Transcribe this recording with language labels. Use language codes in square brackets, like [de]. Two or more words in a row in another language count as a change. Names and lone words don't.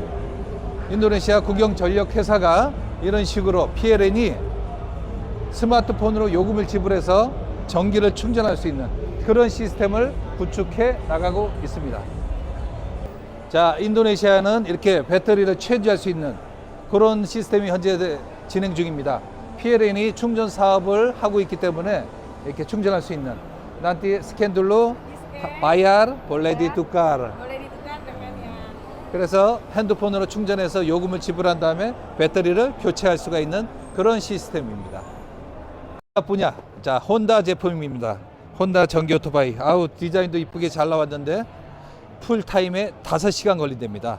[ko] 인도네시아 국영전력회사가 이런 식으로 PLN이 스마트폰으로 요금을 지불해서 전기를 충전할 수 있는 그런 시스템을 구축해 나가고 있습니다. 자, 인도네시아는 이렇게 배터리를 체주할 수 있는 그런 시스템이 현재 진행 중입니다. PLN이 충전 사업을 하고 있기 때문에 이렇게 충전할 수 있는 [ms] nanti scan dulu bayar boleh ditukar. Boleh ditukar dengannya. [ko] 그래서 핸드폰으로 충전해서 요금을 지불한 다음에 배터리를 교체할 수가 있는 그런 시스템입니다. 분야, 자, 혼다 제품입니다. 혼다 전기 오토바이. 아우, 디자인도 이쁘게 잘 나왔는데 풀타임에 5시간 걸린답니다.